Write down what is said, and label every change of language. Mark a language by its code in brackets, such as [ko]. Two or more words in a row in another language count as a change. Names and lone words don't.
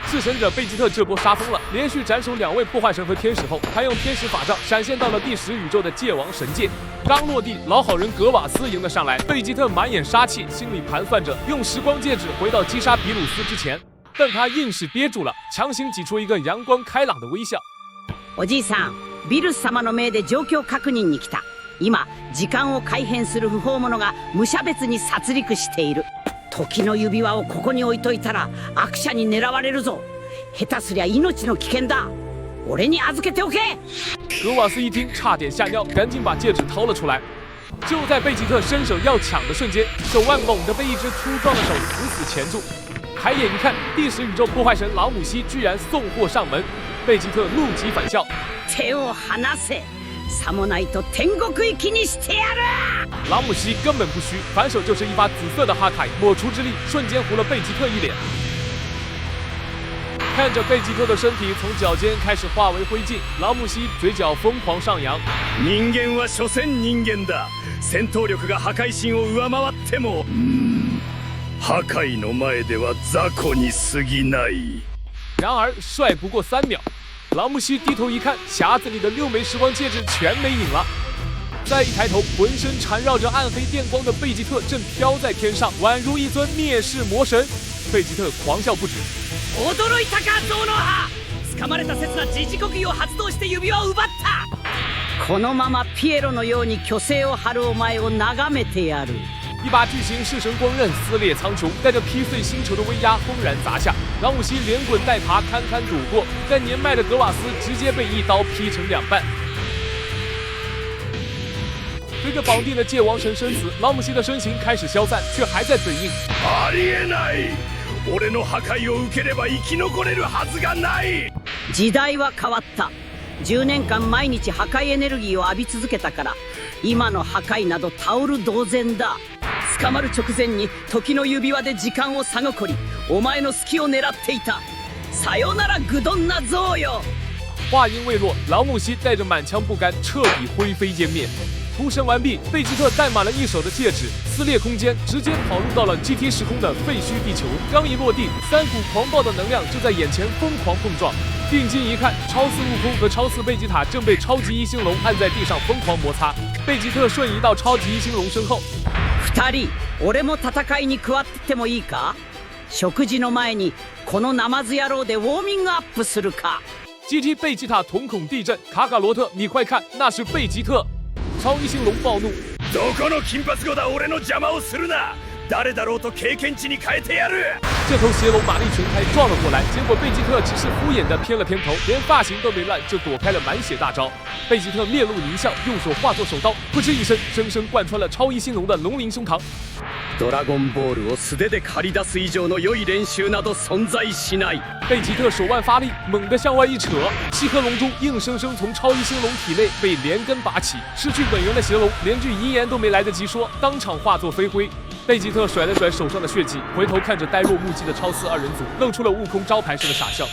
[zh] 弑神者贝吉特这波杀疯了，连续斩首2位破坏神和天使后，他用天使法杖闪现到了第10宇宙的界王神界。刚落地，老好人格瓦斯迎了上来，贝吉特满眼杀气，心里盘算着用时光戒指回到击杀比鲁斯之前，但他硬是憋住了，强行挤出一个阳光开朗的微笑。 [ja] おじいさん、ビルス様の命で状況確認に来た。今、時間を改変する不法者が無差別に殺戮している。時の指輪をここに置いといたら悪者に狙われるぞ。下手すりゃ命の危険だ。俺に預けておけ。 [zh] 格瓦斯一听，差点吓尿，赶紧把戒指掏了出来。就在贝吉特伸手要抢的瞬间，手腕猛地被一只粗壮的手死死钳住。抬眼一看，第10宇宙破坏神老母西居然送货上门。贝吉特怒极反笑：“ [ja] 手を離せ。さもないと天国行きにしてやる！” [zh] 老母西根本不虚，反手就是一发紫色的哈卡，抹除之力瞬间糊了贝吉特一脸。看着贝吉特的身体从脚尖开始化为灰烬，老母西嘴角疯狂上扬。 [ja] 人間は所詮人間だ。戦闘力が破壊神を上回っても、破壊の前では雑魚に過ぎない。 [zh] 然而帅不过3秒，老母西低头一看，匣子里的6枚时光戒指全没影了。再一抬头，浑身缠绕着暗黑电光的贝吉特正飘在天上，宛如一尊灭世魔神。贝吉特狂笑不止。 [ja] 驚いたかゾウノハ！掴まれた刹那自治国技を発動して指輪を奪った。このままピエロのように虚勢を張るお前を眺めてやる。 [zh] 一把巨型弑神光刃撕裂苍穹，带着劈碎星球的威压轰然砸下。老母西连滚带爬，堪堪躲过，但年迈的格瓦斯直接被一刀劈成2半。随着绑定的界王神身死，老母西的身形开始消散，却还在嘴硬。 [ja] ありえない。俺の破壊を受ければ生き残れるはずがない。時代は変わった。10年間毎日破壊エネルギーを浴び続けたから、今の破壊などタオル同然だ。捕まる直前に時の指輪で時間を差残り、お前の隙を狙っていた。さよならグドンナゾウよ。 [zh] 话音未落，老母西带着满腔不甘，彻底灰飞烟灭。屠神完毕，贝吉特戴满了一手的戒指，撕裂空间，直接跑入到了 GT 时空的废墟地球。刚一落地，3股狂暴的能量就在眼前疯狂碰撞。定睛一看，超四悟空和超四贝吉塔正被超级一星龙按在地上疯狂摩擦。贝吉特瞬移到超级一星龙身后。 [ja] 2人、俺も戦いに加わってってもいいか？食事の前にこのナマズ野郎でウォーミングアップするか。 [zh] GT 贝吉塔瞳孔地震，卡卡罗特，你快看，那是贝吉特！超一星龙暴怒， [ja] どこの金髪子だ俺の邪魔をするな。誰だろうと経験値に変えてやる。 [zh] 这头邪龙马力全开撞了过来，结果贝吉特只是敷衍的偏了偏头，连发型都没乱就躲开了满血大招。贝吉特面露狞笑，用手化作手刀，噗嗤一声，生生贯穿了超一星龙的龙鳞胸膛。 [ja] ドラゴンボールを素手で借り出す以上の良い練習など存在しない。 [zh] 贝吉特手腕发力，猛地向外一扯，七颗龙珠硬生生从超一星龙体内被连根拔起，失去本源的邪龙连句遗言都没来得及说，当场化作飞灰。贝吉特甩了甩手上的血迹，回头看着呆若木鸡的超四2人组，露出了悟空招牌式的傻笑。